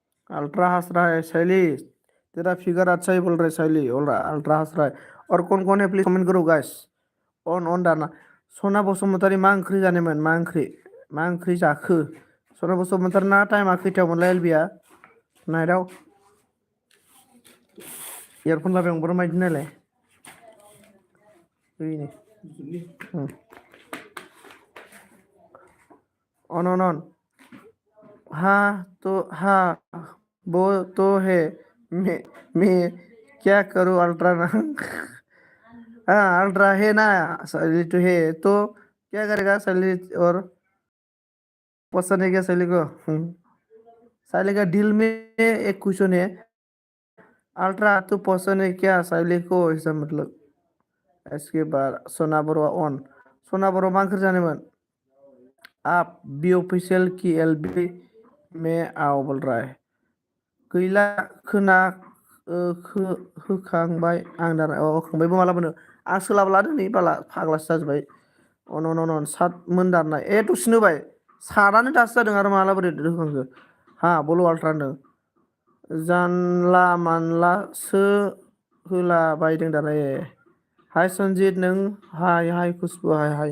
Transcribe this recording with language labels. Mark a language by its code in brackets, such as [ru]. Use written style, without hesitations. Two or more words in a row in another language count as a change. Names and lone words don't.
[hi] अल्ट्रा हंस रहा है शैली। तेरा फिगर अच्छा ही बोल रहा है शैली, बोल रहा अल्ट्रा हंस रहा है। और कौन है [en] please comment [hi] करो गाइस। [brx] अन अन दाना। सना बसुमतारी मा ओंख्रि जानायमोन, मा ओंख्रि जाखो? सना बसुमतारी ना टाइमा खैथायावमोनलाय एलबिया नाइटआव? इयारफन लाबाय आं बर' माइदि नायलाय ओइनै अन [hi] हाँ वो तो है। मैं क्या करूँ अल्ट्रा ना हाँ अल्ट्रा है ना, सैलरी तो है तो क्या करेगा सैलरी। और पसंद है क्या सैलरी को? सैलरी का दिल में एक क्वेश्चन है, अल्ट्रा तो पसंद है क्या सैलरी को, ऐसा मतलब। इसके बाद सोना बरुआ ऑन। [brx] सोना बरुआ मा ओंख्रि जानायमोन? [hi] आप बी ऑफिशियल की एलबी में आओ बोल रहा है। [brx] गैला खोना होखांबाय आं दाना होखांबायबो मालाबानो। आं सोलाबला दिनै बाला फाग्लासो जाजोब्बाय। अन अन अन सात मोन दाननाय ए दसेनो होबाय। सातआनो दासो जादों आरो माला बोरै होखांखो। हा बल' आल्ट्रा होनदों। जानला मानलासो होलाबायदों दाना ए। हाय संजीत नों हाय खुशबू हाय।